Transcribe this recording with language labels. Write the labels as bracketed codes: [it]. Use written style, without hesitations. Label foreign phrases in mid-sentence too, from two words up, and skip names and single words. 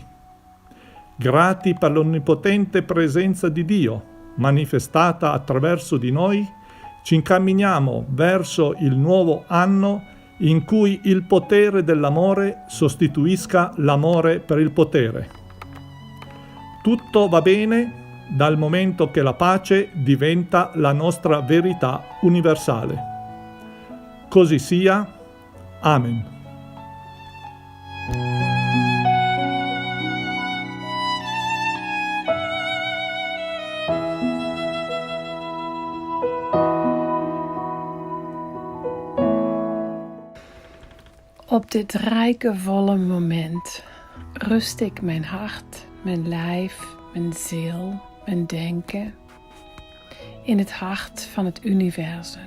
[it] Grati per l'onnipotente presenza di Dio, manifestata attraverso di noi, ci incamminiamo verso il nuovo anno in cui il potere dell'amore sostituisca l'amore per il potere. Tutto va bene dal momento che la pace diventa la nostra verità universale. Così sia. Amen. [nl] Op dit rijke, volle moment rust ik mijn hart, mijn lijf, mijn ziel, mijn denken in het hart van het universum.